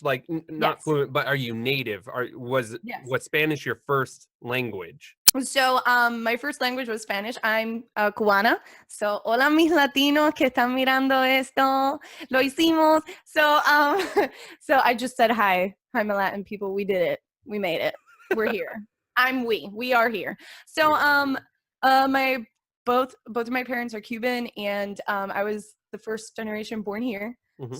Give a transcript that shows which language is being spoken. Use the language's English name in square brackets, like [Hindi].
[English] Like not fluent, but are you native? Was Spanish your first language? So my first language was Spanish. I'm Cubana. [Spanish] So hola mis latinos que están mirando esto. Lo hicimos. [English] So so I just said hi my Latin people. We did it. We made it. We're here. We are here. So my both of my parents are Cuban, and I was the first generation born here. Mhm.